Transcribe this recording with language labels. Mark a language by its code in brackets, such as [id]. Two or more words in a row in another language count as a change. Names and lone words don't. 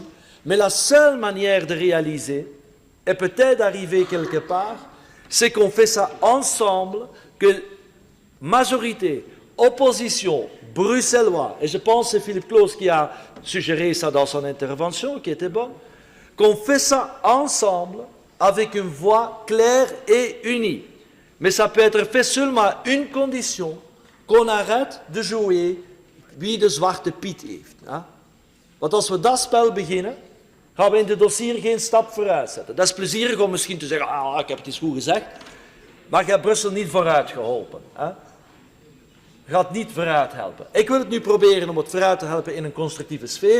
[fr] Mais la seule manière de réaliser, et peut-être d'arriver quelque part, c'est qu'on fait ça ensemble, que majorité, opposition, bruxellois, et je pense que c'est Philippe Claus qui a suggéré ça dans son intervention, qui était bonne, qu'on fait ça ensemble avec une voix claire et unie. Mais ça peut être fait seulement à une condition, qu'on arrête de jouer [nl] wie de Zwarte Piet heeft. Hè? Want als we dat spel beginnen, gaan we in het dossier geen stap vooruit zetten. Dat is plezierig om misschien te zeggen, ik heb het eens goed gezegd, maar je hebt Brussel niet vooruit geholpen. Hè? Je gaat niet vooruit helpen. Ik wil het nu proberen om het vooruit te helpen in een constructieve sfeer.